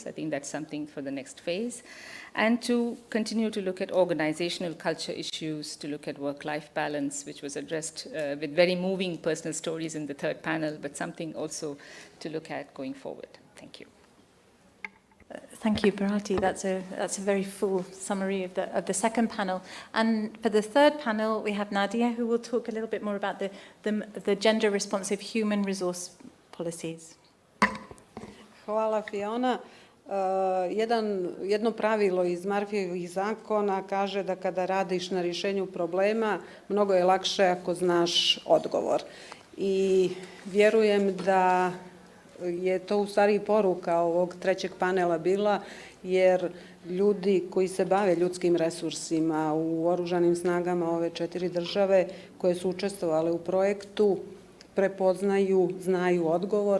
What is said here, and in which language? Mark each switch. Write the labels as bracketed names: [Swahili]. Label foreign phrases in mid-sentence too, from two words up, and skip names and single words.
[English] I think that's something for the next phase. And to continue to look at organizational culture issues, to look at work-life balance, which was addressed with very moving personal stories in the third panel, but something also to look at going forward. Thank you. Thank you, Bharati. That's a very full summary of the second panel. And for the third panel, we have Nadia, who will talk a little bit more about the gender responsive human resource policies. [Bosnian] Hvala, Fiona. Jedno pravilo iz Murphyjevih zakona kaže da kada radiš na rješenju problema, mnogo je lakše ako znaš odgovor. I vjerujem da je to u stvari poruka ovog trećeg panela bila, jer ljudi koji se bave ljudskim resursima u oružanim snagama ove 4 države koje su učestvovale u projektu prepoznaju, znaju odgovore.